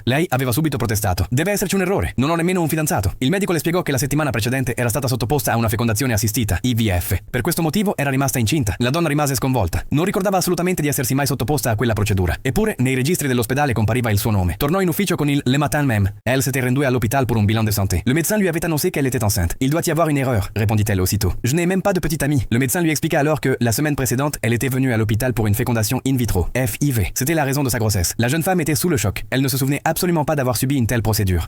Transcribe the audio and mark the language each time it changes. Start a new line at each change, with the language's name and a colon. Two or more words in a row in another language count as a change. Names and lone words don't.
Italian: Lei aveva subito protestato: "Deve esserci un errore, non ho nemmeno un fidanzato". Il medico le spiegò che la settimana precedente era stata sottoposta a una fecondazione assistita, IVF. Per questo motivo era rimasta incinta. La donna rimase sconvolta. Non ricordava assolutamente di essersi mai sottoposta a quella procedura. Eppure, nei registri dell'ospedale compariva il suo nome. Tornò in ufficio con il
French: Le matin même. Elle s'était rendue à l'hôpital pour un bilan de santé. Le médecin lui avait annoncé qu'elle était enceinte. "Il doit y avoir une erreur", répondit-elle aussitôt. "Je n'ai même pas de petite amie". Le médecin lui expliqua alors que, la semaine précédente, elle était venue à l'hôpital pour une fécondation in vitro, FIV. C'était la raison de sa grossesse. La jeune femme était sous le choc. Elle ne se souvenait absolument pas d'avoir subi une telle procédure.